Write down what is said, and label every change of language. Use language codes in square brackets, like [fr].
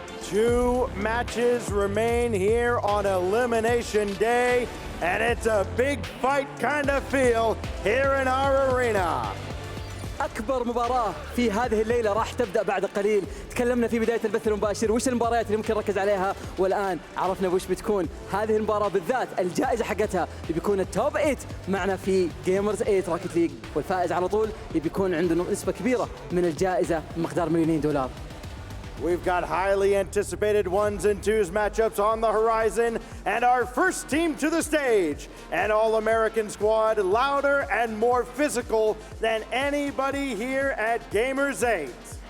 [en] Two matches remain here on Elimination Day, and it's a big fight kind of feel here in our arena. [ar] أكبر مباراة في هذه الليلة راح تبدأ بعد قليل. تكلمنا في بداية البث المباشر وش المباريات اللي ممكن نركز عليها، والآن عرفنا وش بتكون هذه المباراة بالذات. الجائزة حقتها بيكون التوب 8 معنا في جيمرز 8 راكت ليج، والفائز على طول بيكون عنده نسبة كبيرة من الجائزة بمقدار $2,000,000. [en] We've got highly anticipated ones and twos matchups on the horizon, and our first team to the stage, an all-American squad, louder and more physical than anybody here at Gamers8.